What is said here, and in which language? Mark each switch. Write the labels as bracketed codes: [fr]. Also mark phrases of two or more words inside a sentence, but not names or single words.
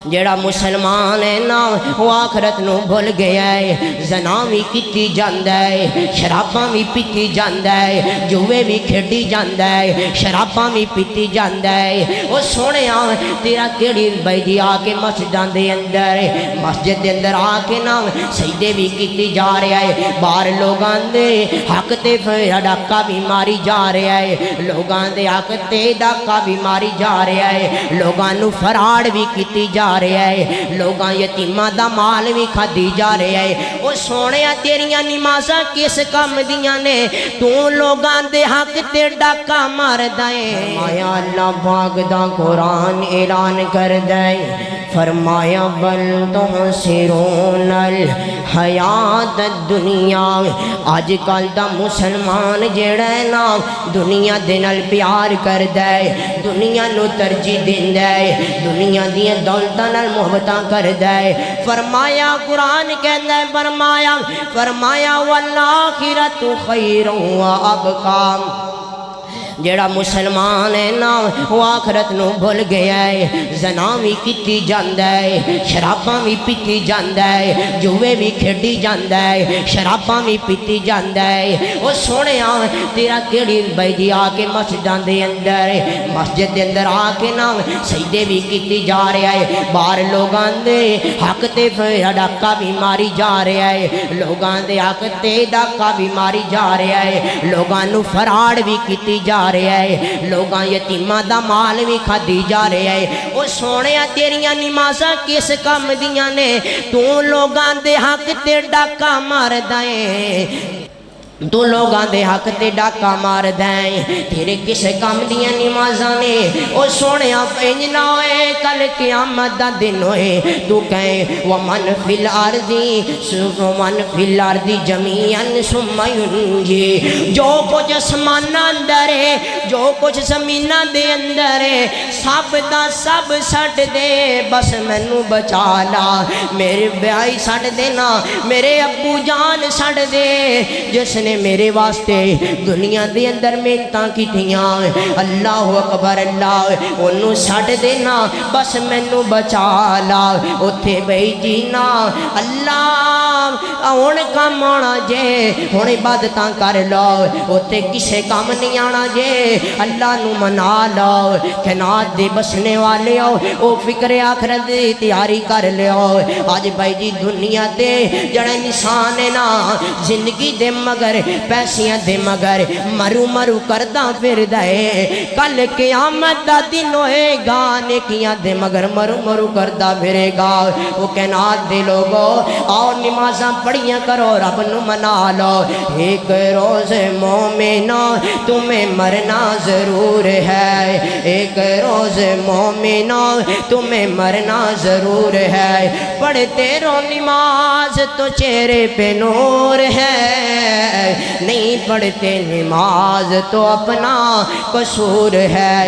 [pa] جڑا مسلمان ہے نا وہ آخرت نو بھول گیا ہے۔ زنا بھی کیتی جاندا ہے، شراباں بھی پیتی جاندا ہے، جوے بھی کھیڈی جاندا ہے، شراباں بھی پیتی جاندا ہے۔ او سونیا تیرا کیڑی بھائی جی آ کے مسجداں دے اندر مسجد دے اندر آ کے نا سجدے بھی کیتی جا رہا ہے، باہر لوگاں دے حق تے ڈاکا بھی ماری جا رہا ہے، لوگاں دے حق تے ڈاکا بھی ماری جا رہا ہے، لوگاں نو فراڈ بھی کیتی جا رہا ہے، لوگاں یتیماں دا مال بھی کھادی جا رہا ہے۔ او سونیا تیریاں نمازاں کس کم دیاں نے تو لوگاں دے حق تے ڈاکا ماردا ہے۔ مایا اللہ پاک دا قرآن اعلان کردا ہے، فرمایا [ar] بل تحسرون الحیات الدنیا۔ [pa] آج کل دا مسلمان جڑا ہے نا دنیا دے نال پیار کردا ہے، دنیا نو ترجیح دیندا ہے، دنیا دی دولتاں نال محبتاں کردا ہے۔ فرمایا قرآن کہندا ہے فرمایا [ar] والآخرۃ خیر و ابقیٰ۔ [pa] جڑا مسلمان ہے نا وہ آخرت نو بھول گیا ہے، زنا بھی کیتی جاندا ہے، شراباں بھی پیتی جاندا ہے، جوے بھی کھیڈی جاندا ہے، شراباں بھی پیتی جاندا ہے۔ او سونیا تیرا کیڑی بھائی جی آ کے مسجداں دے اندر مسجد دے اندر آ کے نا سجدے بھی کیتی جا رہا ہے، باہر لوگاں دے حق تے ڈاکا بھی ماری جا رہا ہے، لوگاں دے حق تے ڈاکا بھی ماری جا رہا ہے، لوگاں نو فراڈ بھی کیتی جا رہا ہے، لوگاں یتیماں دا مال بھی کھادی جا رہا ہے۔ او سونیا تیریاں نمازاں کس کم دیاں نے تو لوگاں دے حق تے ڈاکا ماردا ہے، تو لوگاں دے حق تے ڈاکا ماردا ہے، تیرے کس کم دیاں نمازاں نے۔ او سونیا انج نہ ہوئے کل قیامت دا دن ہوئے تو کہیں [ar] ومن فی الارض جمیعا ثم ینجی۔ [pa] جو کچھ اسماناں اندر ہے، جو کچھ زمیناں دے اندر ہے، سب دا سب سٹ دے، بس مینوں بچا لا۔ میرے بھائی سٹ دینا، میرے ابو جان سٹ دے، جس نے میرے واسطے دنیا دے اندر محنتاں کیتیاں، اللہ اکبر اللہ، انہوں سٹ دینا، بس مینوں بچا لا۔ اوتھے بھائی جینا اللہ ہن کام آنا جے، ہن عبادتاں کر لو، اوتھے کسے کام نہیں آنا جے، اللہ نو منا لو۔ کائنات دے بسنے والے ہو، او فکر آخرت دی تیاری کر لیو۔ آج بھائی جی دنیا تے جڑا انسان ہے نا زندگی دے مگر پیسیاں دے مگر مرو مرو کردہ پھر دے، کل قیامت دا دن ہوئے گا نیکیاں دے مگر مرو مرو کردہ پھرے گا۔ وہ کائنات دے لوگو آؤ نمازاں پڑھیاں کرو، رب نو منا لو۔ [ur] ایک روز مومنو تمہیں مرنا ضرور ہے، ایک روز مومنو تمہیں مرنا ضرور ہے، پڑھتے رو نماز تو چہرے پہ نور ہے، نہیں پڑھتے نماز تو اپنا قصور ہے۔